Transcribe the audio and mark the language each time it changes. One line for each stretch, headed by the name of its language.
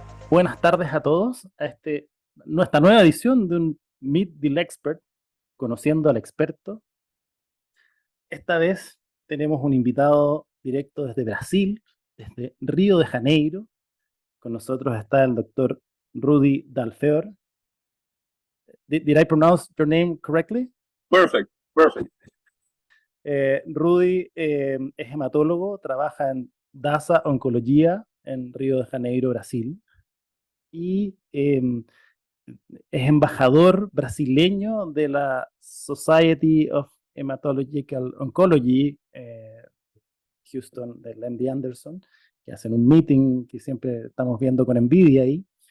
Spanish: Buenas tardes a todos a nuestra nueva edición de un Meet the LExpert, conociendo al experto. Esta vez tenemos un invitado directo desde Brasil, desde Río de Janeiro. Con nosotros está el doctor Ruddy Dalfeor.
English: Did I pronounce your name correctly? Perfect.
Spanish: Ruddy es hematólogo, trabaja en DASA, Oncología, en Río de Janeiro, Brasil. Y es embajador brasileño de la Society of Hematologic Oncology, Houston, del MD Anderson, que hacen un meeting que siempre estamos viendo con envidia ahí.